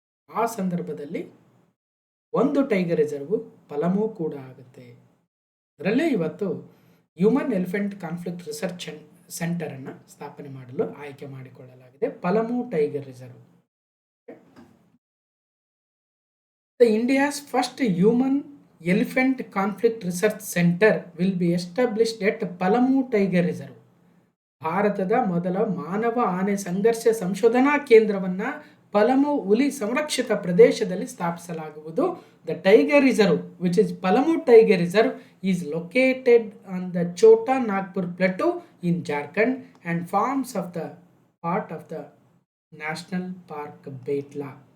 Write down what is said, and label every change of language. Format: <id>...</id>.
<kn>ಆ ಸಂದರ್ಭದಲ್ಲಿ ಒಂದು ಟೈಗರ್ ರಿಸರ್ವ್ ಪಲಮು ಕೂಡ ಆಗುತ್ತೆ. ಅದರಲ್ಲೇ ಇವತ್ತು ಹ್ಯೂಮನ್ ಎಲಿಫೆಂಟ್ ಕಾನ್ಫ್ಲಿಕ್ಟ್ ರಿಸರ್ಚ್ ಸೆಂಟರನ್ನು ಸ್ಥಾಪನೆ ಮಾಡಲು ಆಯ್ಕೆ ಮಾಡಿಕೊಳ್ಳಲಾಗಿದೆ. Palamu tiger reserve.</kn> <en>The India's first human elephant conflict research center will be established at Palamu Tiger Reserve.</en> <kn>ಭಾರತದ ಮೊದಲ ಮಾನವ ಆನೆ ಸಂಘರ್ಷ ಸಂಶೋಧನಾ ಕೇಂದ್ರವನ್ನು ಪಲಮು ಹುಲಿ ಸಂರಕ್ಷಿತ ಪ್ರದೇಶದಲ್ಲಿ ಸ್ಥಾಪಿಸಲಾಗುವುದು.</kn> <en>The tiger reserve which is Palamu tiger reserve is located on the Chota Nagpur plateau in Jharkhand and forms of the part of the national park Betla.</en>